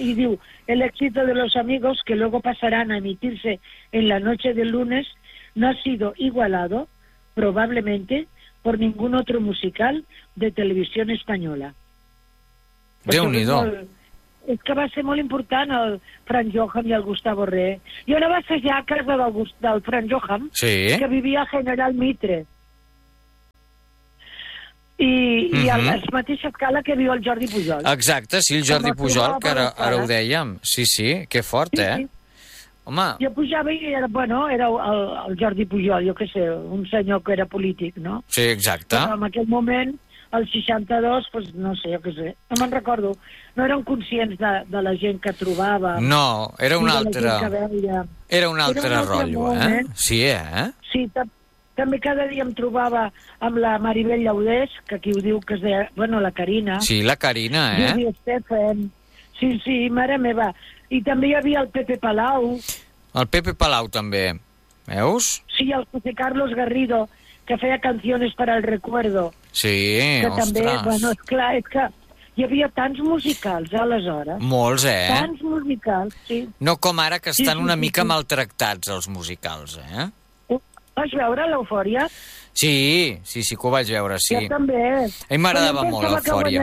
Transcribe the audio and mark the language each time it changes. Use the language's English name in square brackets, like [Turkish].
[Catalan] Y diu, [Spanish] el éxito de los amigos que luego pasarán a emitirse en la noche del lunes no ha sido igualado, probablemente, por ningún otro musical de televisión española. [Catalan] Déu-n'hi-do. És que va ser molt important el Frank Johan i el Gustavo Re. Jo anava a assajar a casa del Frank Johan, sí, que vivia a General Mitre. i a la mateixa escala que viu el Jordi Pujol. Exacte, sí, el Jordi Pujol, que ara, ara ho dèiem. Sí, sí, que fort, sí, eh? Sí. Home... Jo pujava i era, bueno, era el Jordi Pujol, jo què sé, un senyor que era polític, no? Sí, exacte. Però en aquell moment, el 62, pues, no sé, jo què sé, no me'n recordo. No eren conscients de la gent que trobava. No, era un altre... Era un altre rotllo, eh? Sí, eh? Sí, també cada dia em trobava amb la Maribel Llaudés, que aquí ho diu que es deia, bueno, la Carina. Sí, la Carina, eh? Lluís Estefan. Sí, sí, mare meva. I també hi havia el Pepe Palau. El Pepe Palau, també. Veus? Sí, el José Carlos Garrido, que feia canciones para el recuerdo. Sí, que ostres. També, bueno, esclar, és que hi havia tants musicals, aleshores. Molts, eh? Tants musicals, sí. No com ara, que estan una mica maltractats, els musicals, eh? Vas veure l'Eufòria? Sí, sí, sí que ho vaig veure, sí. Jo també. A mi m'agradava molt l'Eufòria.